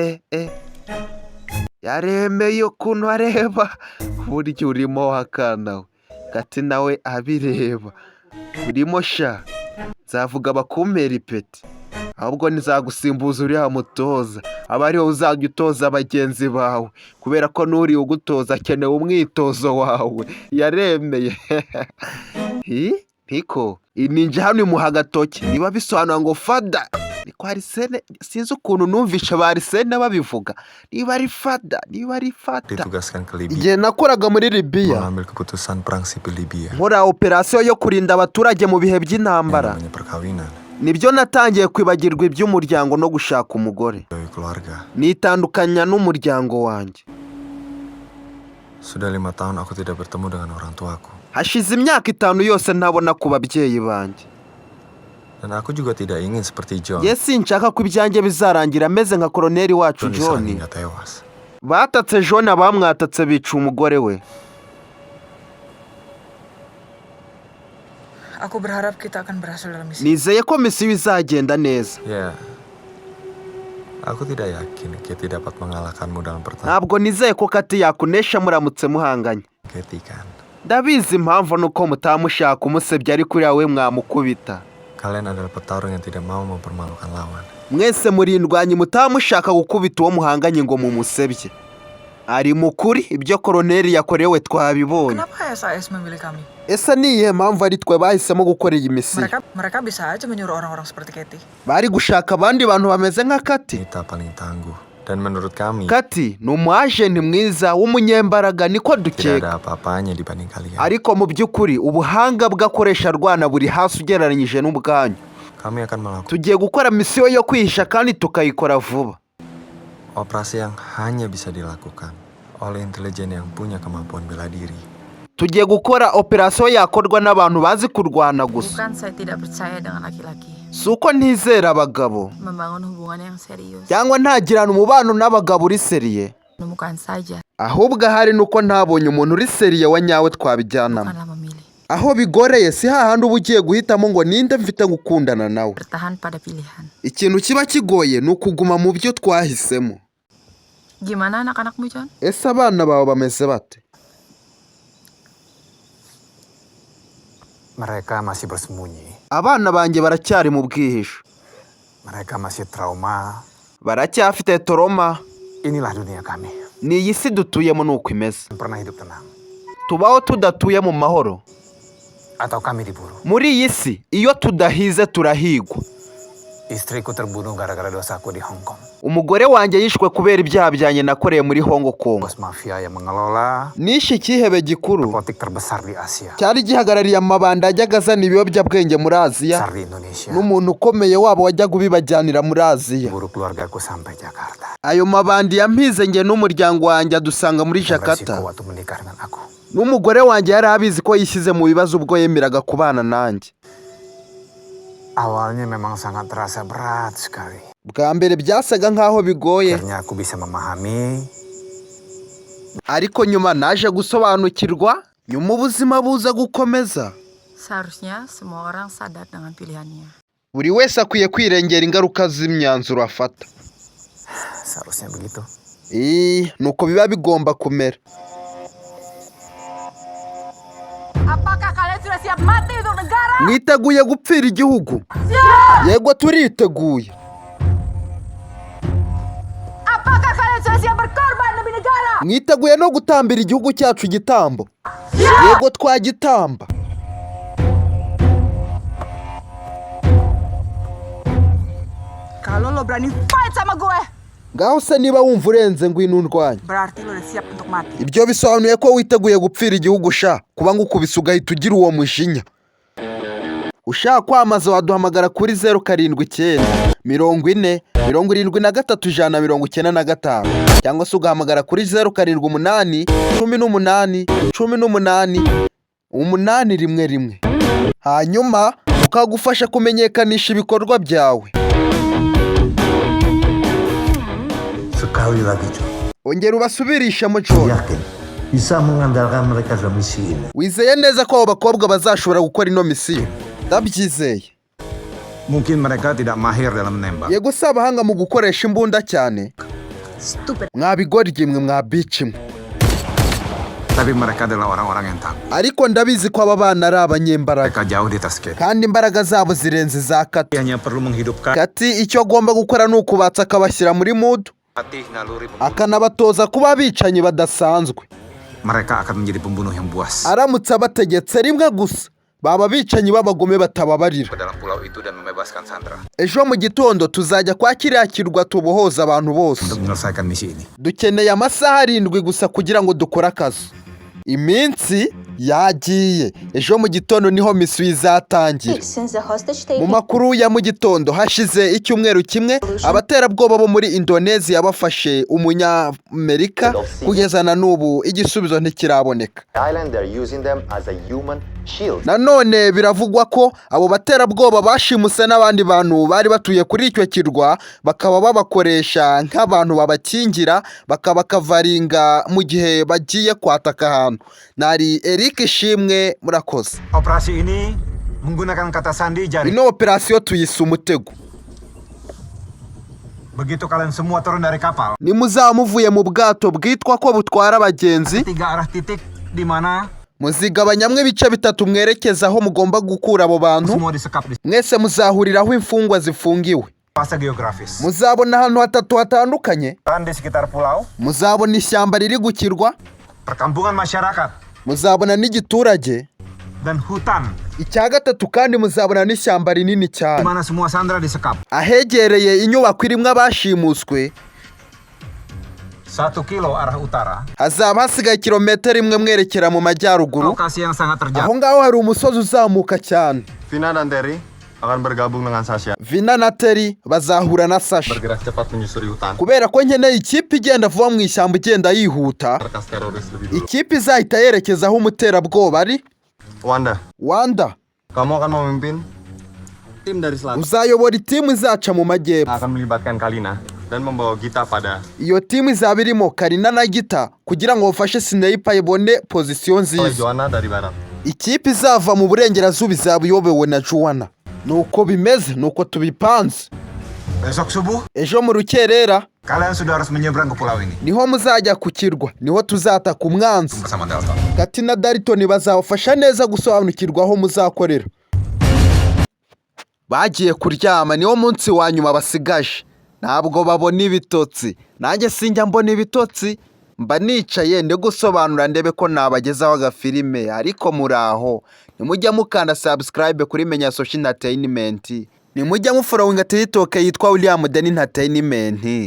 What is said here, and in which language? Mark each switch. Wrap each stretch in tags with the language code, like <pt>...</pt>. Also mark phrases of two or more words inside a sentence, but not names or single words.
<rw>Bite yaremeye ukuntu areba burya urimo wakana we Kati nawe abireba urimo sha nzavuga bakumpera ipeti ahubwo nizagusimbuza uriya mutoza aba ariho uzajya utoza bagenzi bawe kubera ko n'uri ugutoza akeneye umwitozo wawe yaremeye Niko ninja hano imuha agatoki niba bisobanura ngo fada niko Arsene sinzi ukuntu numvisha ba Arsene babivuga niba ari fada</rw> <id>Ditugaskan ke Libya.</id> <rw>igihe nakoraga muri Libya</rw> <id>Mengambil keputusan perang sipil Libya.</id> <rw>nkora operasiyo yo kurinda abaturage mu bihe by'intambara</rw> <id>Namanya perkawinan.</id> <rw>nibyo natangiye kwibagirwa iby'umuryango no gushaka umugore</rw> <id>Dari keluarga.</id> <rw>nitandukanya n'umuryango wanjye</rw> <id>Sudah 5 tahun aku tidak bertemu dengan orang tuaku.</id> <rw>hashize imyaka 5 yose ntabona ku babyeyi banjye</rw> <id>Dan aku juga tidak ingin seperti John.</id> <rw>sinshaka ko ibyanjye bizarangira ameze nka koloneli wacu</rw> <id>John diserang John hingga tewas.</id> <rw>batatse John abamwatatse bica umugore we</rw> <id>Aku berharap kita akan berhasil dalam misi.</id> <rw>nizeye ko misiyo izagenda neza</rw> <id>Ya. Aku tidak yakin Katie dapat mengalahkanmu dalam pertarungan.</id> <rw>ntabwo nizeye ko Kati yakunesha muramutse muhanganye</rw> <id>Katie kan.</id> <rw>ndabizi impamvu nuko mutamushaka umusebya ariko uriya we mwamukubita</rw> <id>Kalian adalah petarung yang tidak mau mempermalukan lawan.</id> <rw>mwese murindwanyi mutamushaka gukubita uwo muhanganye ngo mumusebye ari mukuri ibyo koloneli yakorewe twabibonye</rw> <id>Kenapa SAS memilih kami?</id> <rw>ese niyihe mpamvu ari twe bahisemo gukora iyi misiyo</rw> <id>Mereka bisa aja menyuruh orang-orang seperti Katie.</id> <rw>bari gushaka abandi bantu bameze nka Kati</rw> <id>Kita paling tangguh. Dan menurut kami,</id> <rw>Kati ni umwajenti mwiza w'umunyembaraga niko</rw> <id>tidak</id> <rw>dukeka</rw> <id>ada apa-apanya dibanding kalian.</id> <rw>ariko mu by'ukuri ubuhanga bw'akoresha arwana buri hasi ugereranyije n'ubwanyu</rw> <id>Kami akan melakukan</id> <rw>tugiye gukora misiyo yo kwihisha kandi tukayikora vuba</rw> <id>operasi yang hanya bisa dilakukan oleh intelijen yang punya kemampuan bela diri.</id> <rw>tugiye gukora operasiyo yakorwa n'abantu bazi kurwana gusa</rw> <id>Bukan saya tidak percaya dengan laki-laki.</id> <rw>si uko ntizera abagabo</rw> <id>Membangun hubungan yang serius.</id> <rw>cyangwa ntagirana umubano n'abagabo uri seriye</rw> <id>Menemukan saja,</id> <rw>ahubwo ahari nuko ntabonye umuntu uri seriye wa nyawe twabijyanamo</rw> <id>bukanlah memilih.</id> <rw>aho bigoreye si hahandi uba ugiye guhitamo ngo ninde mfite gukundana nawe</rw> <id>Bertahan pada pilihan.</id> <rw>ikintu kiba kigoye ni ukuguma mu byo twahisemo</rw> <id>Gimana anak-anakmu, John?</id> <rw>ese abana bawe bameze bate</rw> <id>Mereka masih bersembunyi.</id> <rw>abana banjye baracyari mu bwihisho</rw> <id>Mereka masih trauma.</id> <rw>baracyafite toroma</rw> <id>Inilah dunia kami.</id> <rw>ni iyi si dutuyemo nuko imeze</rw> <id>Pernah hidup tenang.</id> <rw>tubaho tudatuye mu mahoro</rw> <id>Atau kami diburu.</id> <rw>muri iyi si iyo tudahize turahigwa</rw> <id>Istriku terbunuh gara-gara dosaku di Hong Kong.</id> <rw>umugore wanjye yishwe kubera ibyaha byanjye nakoreye muri Hong Kong</rw> <id>Bos mafia yang mengelola</id> <rw>nishe ikihebe gikuru</rw> <id>narkotik terbesar di Asia.</id> <rw>cyari gihagarariye amabanda ajyaga azana ibiyobyabwenge muri Aziya</rw> <id>Besar di Indonesia.</id> <rw>n'umuntu ukomeye wabo wajyaga ubibajyanira muri Aziya</rw> <id>Buru keluargaku sampai Jakarta.</id> <rw>ayo mabandi yampize njye n'umuryango wanjye adusanga muri</rw> <id>Dan Jakarta resiko waktu menikah dengan aku.</id> <rw>n'umugore wanjye yari abizi ko yishyize mu bibazo ubwo yemeraga kubana nanjye</rw> <id>Awalnya memang sangat terasa berat sekali.</id> <rw>bwa mbere byasaga nk'aho bigoye</rw> <id>Akhirnya aku bisa memahami.</id> <rw>ariko nyuma naje gusobanukirwa nyuma ubuzima buza gukomeza</rw> <id>Seharusnya semua orang sadar dengan pilihannya.</id> <rw>buri wese akwiye kwirengera ingaruka z'imyanzuro afata</rw> <id>Seharusnya begitu.</id> <rw>nuko biba bigomba kumera</rw> <id>Apakah kalian sudah siap mati untuk negara?</id> <rw>mwiteguye gupfira igihugu yego turiteguye</rw> <id>Apakah kalian sudah siap berkorban demi negara?</id> <rw>mwiteguye no gutambira igihugu cyacu igitambo yego twagitamba</rw> <id>Kalau lo berani fight sama gue,</id> <rw>ngaho se niba wumva urenze ngwino undwanye</rw> <id>berarti lo udah siap untuk mati.</id> <rw>ibyo bisobanuye ko witeguye gupfira igihugu sha kuba ngukubise ugahita ugira uwo mushinya ushaka kwamaza waduhamagara kuri 079 40 73 195 cyangwa se ugahamagara kuri 078 18 18 811 hanyuma ukagufasha kumenyekanisha ibikorwa byawe</rw> <id>Sekali lagi, John.</id> <rw>ongera ubasubirishemo John</rw> <id>Yakin bisa mengandalkan mereka dalam misi ini.</id> <rw>wizeye neza ko abo bakobwa bazashobora gukora ino misiyo ndabyizeye</rw> <id>Mungkin mereka tidak mahir dalam menembak.</id> <rw>yego si abahanga mu gukoresha imbunda cyane</rw> <en>Stupid.</en> <rw>mwabigoryi mwe mwabici mwe.</rw> <id>Tapi mereka adalah orang-orang yang takut.</id> <rw>Ariko ndabizi ko aba bana ari abanyembaraga</rw> <id>Mereka jauh di atas kita.</id> <rw>kandi imbaraga zabo zirenze za Kati.</rw> <id>Hanya perlu menghidupkan</id> <rw>Kati icyo agomba gukora ni ukubatsa akabashyira muri mood,</rw> <id>hati naluri.</id> <rw>akanabatoza kuba abicanyi badasanzwe.</rw> <id>Mereka akan menjadi pembunuh yang buas</id> <rw>Aramutse abategetse rimwe gusa baba bicanyi b'abagome batababarira.</rw> <id>ke dalam pulau itu dan membebaskan Sandra</id> <rw>Ejo mu gitondo tuzajya kwa kiriya kirwa tubohoza abantu bose.</rw> <id>untuk menyelesaikan misi ini.</id> <rw>Dukeneye amasaha 7 gusa kugira ngo dukore akazi. Iminsi yagiye. Ejo mu gitondo niho misiyo izatangira. Mu makuru ya mu gitondo hashize icyumweru kimwe abaterabwoba bo muri Indonesia bafashe umunyamerika kugeza na n'ubu igisubizo ntikiraboneka. Nanone biravugwa ko abo baterabwoba bashimuse n'abandi bantu bari batuye kuri icyo kirwa bakaba babakoresha nk'abantu babakingira bakabakavaringa mu gihe bagiye kwataka ahantu. Nari Eric Shimwe, murakoze.</rw> <id>Operasi ini menggunakan kata sandi jari.</id> <rw>Ino operasiyo tuyise umutego.</rw> <id>Begitu kalian semua turun dari kapal,</id> <rw>Nimuzamuvuye mu bwato bwitwa ko butwara abagenzi,</rw> <id>3 arah titik di mana</id> <rw>muzigabanyamwe ibice 3 mwerekeza aho mugomba gukura abo bantu.</rw> <id>semua disekap di</id> <rw>Mwese muzahuriraho imfungwa zifungiwe.</rw> <id>fase geografis.</id> <rw>Muzabona ahantu 3 hatandukanye.</rw> <id>Dan di sekitar pulau,</id> <rw>Muzabona ishyamba riri gukirwa,</rw> <id>perkampungan masyarakat,</id> <rw>muzabona n'igiturage.</rw> <id>dan hutan</id> <rw>Icya gatatu kandi muzabona n'ishyamba rinini</rw> <id>di</id> <rw>cyane</rw> <id>mana semua sandera disekap.</id> <rw>ahegereye inyubako irimo abashimuswe.</rw> <id>1 kilo arah utara,</id> <rw>Hazaba hasigaye kilometero 1 mwerekera mu majyaruguru.</rw> <id>lokasi yang sangat terjal.</id> <rw>Aho ngaho hari umusozi uzamuka cyane.</rw> <id>Vina dan Terry akan bergabung dengan Sasha.</id> <rw>Vina na Terry bazahura na Sasha.</rw> <id>Bergerak cepat menyusuri hutan.</id> <rw>Kubera ko nkeneye ikipe igenda vuba mu ishyamba igenda yihuta,</rw> <id>Markas teroris lebih dulu.</id> <rw>ikipe izahita yerekeza aho umuterabwoba ari.</rw> <id>Wanda,</id> <rw>Wanda,</rw> <id>kamu akan memimpin tim dari selatan.</id> <rw>uzayobora itimu izaca mu majyepfo.</rw> <id>Akan melibatkan Kalina dan membawa Gita pada</id> <rw>Iyo timu izaba irimo Karina na Gita kugira ngo bafashe Sniper ibone pozisiyo</rw> <id>oleh</id> <rw>nziza.</rw> <id>Joanna dari barat.</id> <rw>Ikipe izava mu burengerazuba izaba iyobowe na Joanna. Nuko bimeze, nuko tubipanze.</rw> <id>Besok subuh,</id> <rw>Ejo mu rukerera</rw> <id>kalian sudah harus menyeberang ke pulau ini</id> <rw>niho muzajya ku kirwa, niho tuzataka umwanzi.</rw> <id>bersama Dalton.</id> <rw>Kati na Dalton bazabafasha neza gusobanukirwa aho muzakorera. Bagiye kuryama, niwo munsi wa nyuma basigaje. Ntabwo babona ibitotsi. Nanjye sinjya mbona ibitotsi. Mba nicaye ndi gusobanura ndebe ko nabagezaho agafilime, ariko muraho. Nimujya mukanda subscribe kuri Menya Social Entertainment. Nimujya mufollowinga TikTok yitwa William Den Entertainment.</rw>